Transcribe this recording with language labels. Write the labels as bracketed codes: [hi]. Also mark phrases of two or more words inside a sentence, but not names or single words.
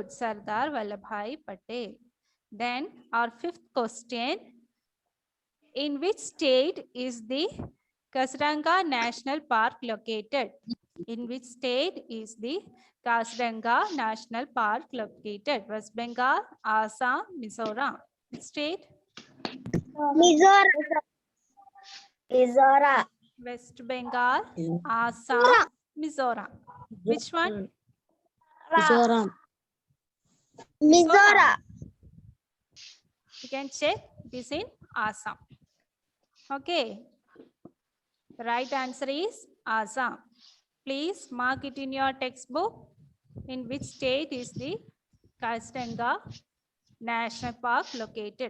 [en] Sardar Vallabhbhai Patel. Then, our fifth question. In which state is the Kaziranga National Park located? In which state is the Kaziranga National Park located? West Bengal, Assam, Mizoram. Which state? Mizoram. Mizoram. West Bengal, Assam, Mizoram. Which one? Mizoram. Mizoram. You can check. It is in Assam. Okay. The right answer is Assam. Please mark it in your textbook. In which state is the Kaziranga National Park located?